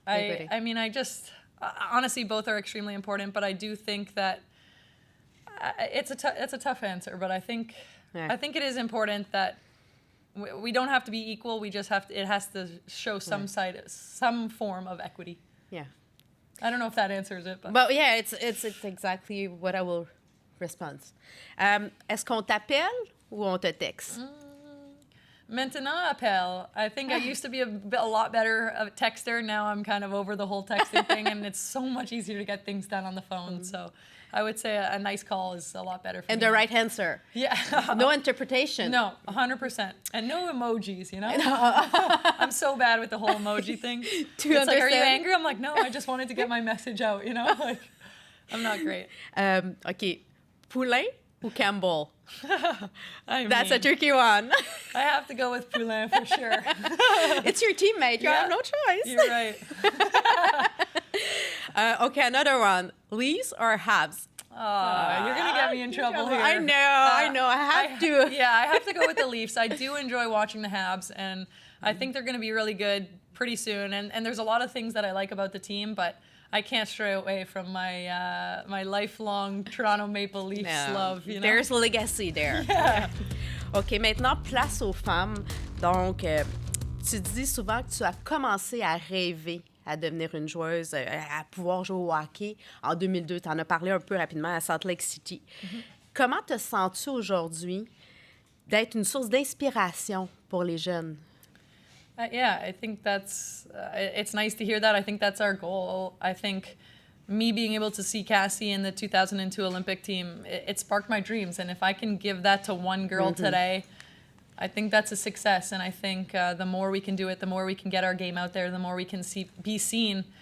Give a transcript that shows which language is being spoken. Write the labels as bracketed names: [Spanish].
[English] I mean, honestly, both are extremely important, but I do think that it's a tough answer, but I think it is important that we don't have to be equal. We just it has to show some form of equity. Yeah. I don't know if that answers it, but yeah, it's exactly what I will respond. [French] Est-ce qu'on t'appelle ou on te texte? Maintenant, appel. [English] I think I used to be a lot better of a texter. Now I'm kind of over the whole texting thing, and it's so much easier to get things done on the phone. So I would say a nice call is a lot better for me. And the right answer. Yeah. No interpretation. No, 100%. And no emojis, you know? I'm so bad with the whole emoji thing. It's like, are you angry? I'm like, no, I just wanted to get my message out, you know? Like, I'm not great. OK. Poulain ou Campbell? That's mean, a tricky one. I have to go with Poulain for sure. It's your teammate. You have no choice. You're right. Okay, another one. Leafs or Habs? You're going to get me in trouble here. I know. I have to. Yeah, I have to go with the Leafs. I do enjoy watching the Habs, and I think they're going to be really good pretty soon. And there's a lot of things that I like about the team, but I can't stray away from my lifelong Toronto Maple Leafs love. You know? There's legacy there. Yeah. [French] OK, maintenant, place aux femmes. Donc, tu dis souvent que tu as commencé à rêver à devenir une joueuse, à pouvoir jouer au hockey en 2002. Tu en as parlé un peu rapidement à Salt Lake City. Mm-hmm. Comment te sens-tu aujourd'hui d'être une source d'inspiration pour les jeunes? [English] Yeah, I think that's, it's nice to hear that. I think that's our goal. I think me being able to see Cassie in the 2002 Olympic team, it sparked my dreams. And if I can give that to one girl today, I think that's a success. And I think the more we can do it, the more we can get our game out there, the more we can be seen.